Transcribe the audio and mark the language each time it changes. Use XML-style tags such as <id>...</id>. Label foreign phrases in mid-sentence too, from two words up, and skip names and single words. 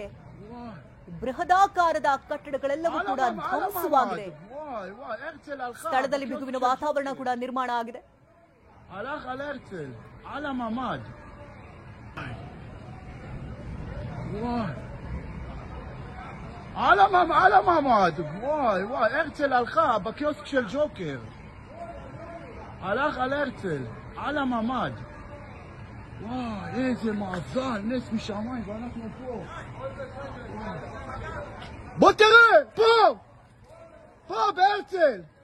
<kn>ಬೃಹದಾಕಾರದ ಕಟ್ಟಡಗಳೆಲ್ಲವೂ ಕೂಡ ಧ್ವಂಸವಾಗಿದೆ. ಸ್ಥಳದಲ್ಲಿ ಬಿಗುವಿನ ವಾತಾವರಣ ಕೂಡ ನಿರ್ಮಾಣ ಆಗಿದೆ.</kn> <he>على ממ"ד, וואי, הרצל הלכה בקיוסק של ג'וקר. הלך על הרצל, על הממ"ד. וואי, איזה מאזל, נס משמיים, ואנחנו פה. בוא תראה, פה בהרצל.</he>